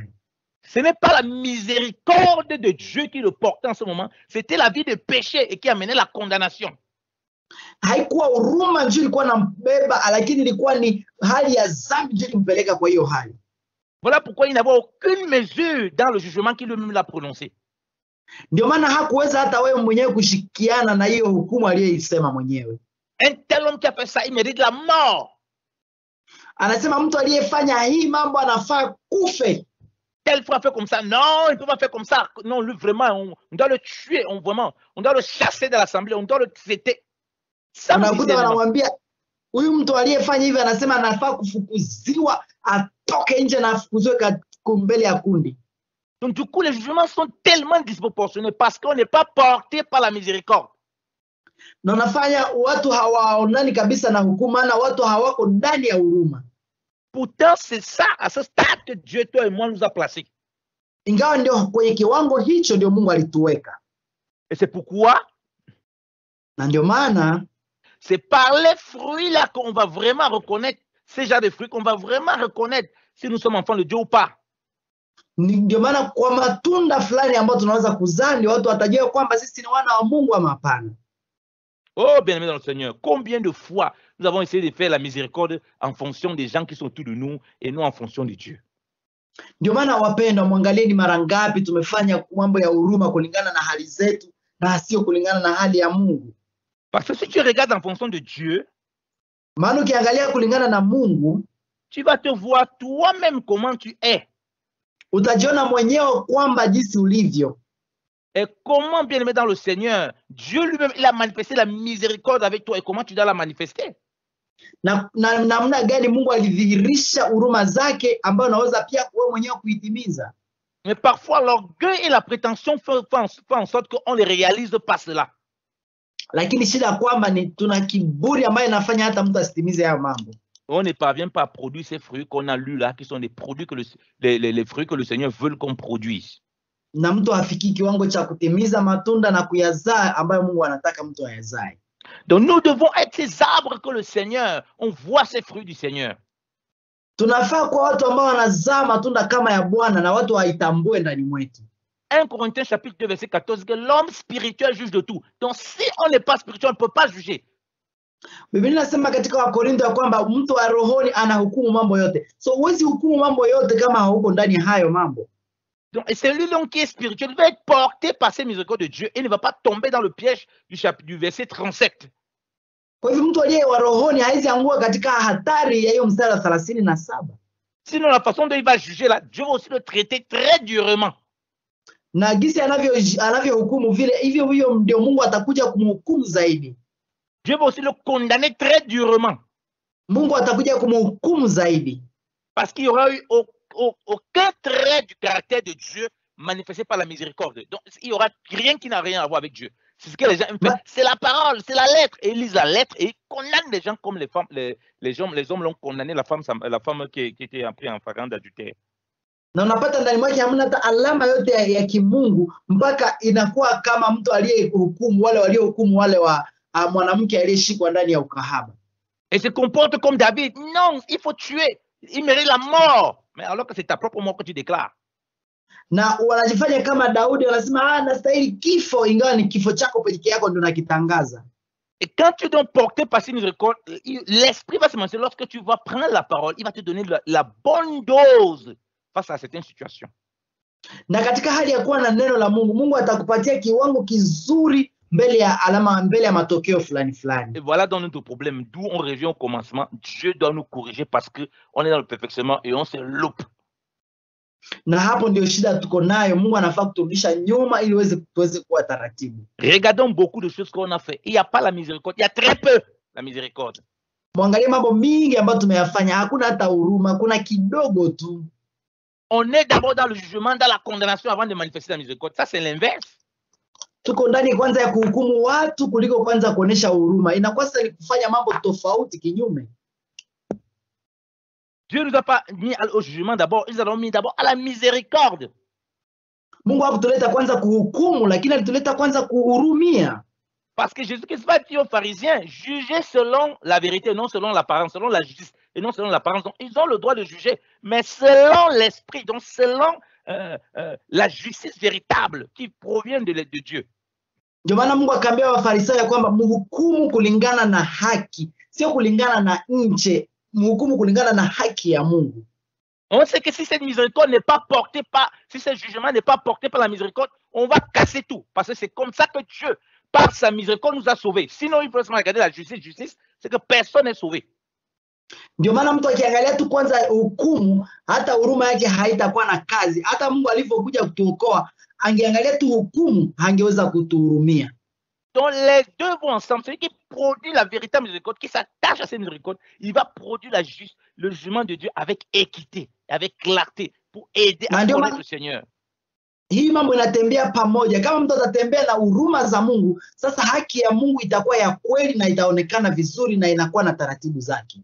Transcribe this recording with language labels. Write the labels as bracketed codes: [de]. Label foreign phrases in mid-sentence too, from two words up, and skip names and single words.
[fr] Ce n'est pas la miséricorde de Dieu qui le portait en ce moment, c'était la vie de péché et qui amenait la condamnation. [sw] Haikuwa huruma ndio ilikuwa nambeba, lakini ilikuwa ni hali ya dhambi ndio ilimpeleka kwa hiyo hali. [fr] Voilà pourquoi il n'avait aucune mesure dans le jugement qu'il lui-même l'a prononcé. [sw] Ndio maana hakuweza hata wewe mwenyewe kushikiana na hiyo hukumu aliyoisema mwenyewe. [fr] Un tel homme qui a fait ça, il mérite la mort. [sw] Anasema mtu aliyefanya hii mambo anafaa kufe. [fr] Tel fois fait comme ça, non, il ne peut pas faire comme ça. Non, lui vraiment, on doit le tuer, on doit le chasser de l'assemblée, on doit le traiter. [sw] Unakuta wanamwambia huyu mtu aliyefanya hivi, anasema anafaa kufukuziwa, atoke nje na afukuzwe mbele ya kundi. [fr] Donc du coup, les jugements sont tellement disproportionnés parce qu'on n'est pas porté par la miséricorde. [sw] Na unafanya watu hawaonani kabisa na hukuma, na watu hawako ndani ya huruma. [fr] Pourtant, c'est ça, à ce stade que Dieu, toi et moi, nous a placés. [sw] Ingawa ndio kwenye kiwango hicho ndio Mungu alituweka. [fr] Et c'est pourquoi, [sw] na ndio maana, [fr] c'est par les fruits là qu'on va vraiment reconnaître, ces genres de fruits qu'on va vraiment reconnaître si nous sommes enfants de Dieu ou pas. [sw] Ndio maana kwa matunda fulani ambayo tunaweza kuzaa ndio watu watajua kwamba sisi ni wana wa Mungu ama hapana. [fr] Oh, bien-aimé dans le Seigneur, combien de fois nous avons essayé de faire la miséricorde en fonction des gens qui sont autour de nous et non en fonction de Dieu. [sw] Ndio maana wapendwa, mwangalieni mara ngapi tumefanya mambo ya huruma kulingana na hali zetu na sio kulingana na hali ya Mungu. [fr] Parce que si tu regardes en fonction de Dieu, [sw] maana ukiangalia kulingana na Mungu, [fr] tu vas te voir toi-même comment tu es. [sw] Utajiona mwenyewe kwamba jinsi ulivyo. [fr] Et comment, bien-aimé dans le Seigneur, Dieu lui-même, il a manifesté la miséricorde avec toi et comment tu dois la manifester. [sw] Namna gani Mungu alidhihirisha huruma zake ambayo unaweza pia wewe mwenyewe kuitimiza. [fr] Mais parfois l'orgueil et la prétention font en sorte qu'on ne réalise pas cela. [sw] Lakini shida kwamba ni tuna kiburi ambayo inafanya hata mtu asitimize hayo mambo. [fr] On ne parvient pas à produire ces fruits qu'on a lus là, qui sont des produits que les fruits que le Seigneur veut qu'on produise. [sw] Na mtu hafiki kiwango cha kutimiza matunda na kuyazaa ambayo Mungu anataka mtu ayazae. [fr] Donc nous devons être ces arbres que le Seigneur, on voit ces fruits du Seigneur. [sw] Tunafaa kwa watu ambao wanazaa matunda kama ya Bwana na watu waitambue ndani mwetu. [fr] 1 Corinthiens chapitre 2 verset 14, que l'homme spirituel juge de tout. Donc si on n'est pas spirituel, on ne peut pas juger. [sw] Biblia inasema katika Wakorintho ya kwamba mtu wa rohoni anahukumu mambo yote. So huwezi hukumu mambo yote kama hauko ndani ya hayo mambo. [fr] Donc, et celui qui est spirituel va être porté par ces miséricordes de Dieu et ne va pas tomber dans le piège du verset 37. [sw] Kwa hivyo mtu aliye wa rohoni haizi angua katika hatari ya hiyo mstari wa 37. [fr] Sinon la façon dont il va juger là, Dieu va aussi le traiter très durement. [sw] Na gisi anavyohukumu vile hivyo huyo ndio Mungu atakuja kumhukumu zaidi. [fr] Dieu va aussi le condamner très durement. [sw] Mungu atakuja kumhukumu zaidi. [fr] Parce qu'il y aura eu aucun trait du caractère de Dieu manifesté par la miséricorde. Donc, il n'y aura rien qui n'a rien à voir avec Dieu. C'est ce que les gens font. C'est la parole, c'est la lettre. Et ils lisent la lettre et ils condamnent les gens comme les femmes. Les hommes l'ont condamné, la femme qui était prise en flagrant d'adultère. [sw] Na unapata ndani mwake hamna hata alama yote ya kimungu mpaka inakuwa kama mtu aliyehukumu wale waliohukumu wale wa mwanamke aliyeshikwa ndani ya ukahaba. [fr] Et se comporte comme David. Non, il faut tuer. Il mérite la mort. Mais alors que c'est ta propre mort que tu déclares. [sw] Na wanajifanya kama Daudi, wanasema nastahili kifo, ingawa ni kifo chako pekee yako ndio nakitangaza. [fr] Et quand tu dois porter par ces miséricordes, l'esprit va se manifester. Lorsque tu vas prendre la parole, il va te donner la bonne dose face à certaines situations. [sw] Na katika hali ya kuwa na neno la Mungu, Mungu atakupatia kiwango kizuri mbele ya matokeo fulani fulani. [fr] Et voilà dans notre problème, d'où on revient au commencement. Dieu doit nous corriger parce que on est dans le perfectionnement et on se loupe. [sw] Na hapo ndio shida tuko nayo. Mungu anafaa kuturudisha nyuma ili tuweze kuwa taratibu. [fr] Regardons beaucoup de choses qu'on a fait. Il n'y a pas la miséricorde. Il y a très peu la miséricorde. [sw] Mwangalie mambo mingi ambayo tumeyafanya, hakuna hata huruma, kuna kidogo tu. [fr] On est d'abord dans le jugement, dans la condamnation avant de manifester la miséricorde. Ça, c'est l'inverse. [sw] tuko ndani kwanza ya kuhukumu watu kuliko kwanza kuonesha huruma. Inakuwa sasa ni kufanya mambo tofauti kinyume. [fr] Dieu ne nous a pas mis au jugement d'abord, ils nous ont mis d'abord à la miséricorde. [sw] Mungu hakutuleta kwanza kuhukumu, lakini alituleta kwanza kuhurumia. [fr] Parce que Jésus-Christ va dire aux pharisiens, jugez selon la vérité, non selon l'apparence, selon la justice et non selon l'apparence. Donc, ils ont le droit de juger, mais selon l'esprit, donc selon la justice véritable qui provient de Dieu. [sw] Ndio maana Mungu akaambia Wafarisayo kwamba mhukumu kulingana na haki, sio kulingana na nje, mhukumu kulingana na haki ya Mungu. [fr] On sait que si cette miséricorde n'est pas portée par, si ce jugement n'est pas porté par la miséricorde, on va casser tout. Parce que c'est comme ça que Dieu, par sa miséricorde, nous a sauvés. Sinon, il faut seulement regarder la justice, c'est que personne n'est sauvé. [sw] Ndio maana mtu akiangalia tu kwanza hukumu, hata huruma yake haitakuwa na kazi. Hata Mungu alivyokuja kutuokoa, angeangalia tu hukumu, hangeweza kutuhurumia. [fr] Donc les deux vont ensemble. Celui qui produit la véritable miséricorde, qui s'attache à cette miséricorde, il va produire le jugement de Dieu avec équité, avec clarté, pour aider à connaître le Seigneur. [sw] Hii mambo inatembea pamoja. Kama mtu atatembea na huruma za Mungu, sasa haki ya Mungu itakuwa ya kweli na itaonekana vizuri na inakuwa na taratibu zake.